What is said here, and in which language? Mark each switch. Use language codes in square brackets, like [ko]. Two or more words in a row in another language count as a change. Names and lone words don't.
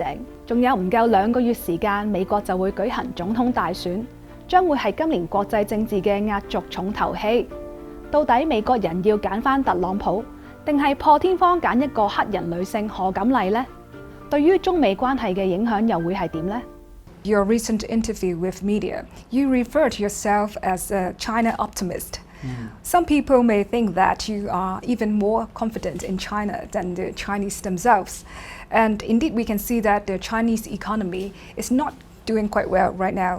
[yue] 仲有唔夠2個月時間，美國就會舉行總統大選，將會係今年國際政治嘅壓軸重頭戲。到底美國人要揀返特朗普，定係破天荒揀一個黑人女性賀錦麗呢？對於中美關係嘅影響又會係點呢？ [en] Your recent interview with media, you referred to yourself as a China optimist. Some people may think that you are even more confident in China than the Chinese themselves. And indeed, we can see that the Chinese economy is not doing quite well right now.